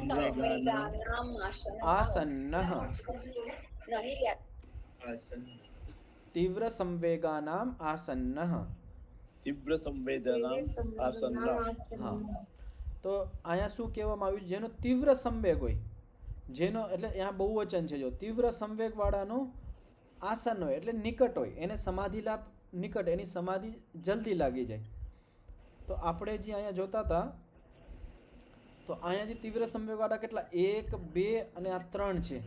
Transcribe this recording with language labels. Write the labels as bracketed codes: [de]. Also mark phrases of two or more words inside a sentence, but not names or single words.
[sa] આસન્નઃ. તીવ્ર સંવેગાનામ આસન્નઃ. तीव्र संवेदना आसन्ना। [gu] હા, તો અહીંયા શું કહેવામાં આવ્યું? જેનો તીવ્ર સંવેગ હોય, જેનો એટલે અહીંયા બહુવચન છે. જો તીવ્ર સંવેગ વાળાનો આસન હોય એટલે નિકટ હોય, એને સમાધિ લાભ નિકટ, એની સમાધિ જલ્દી લાગી જાય. તો આપણે જે અહીંયા જોતા હતા, તો અહીંયા જે તીવ્ર સંવેગ વાળા કેટલા 1 2 અને આ 3 છે.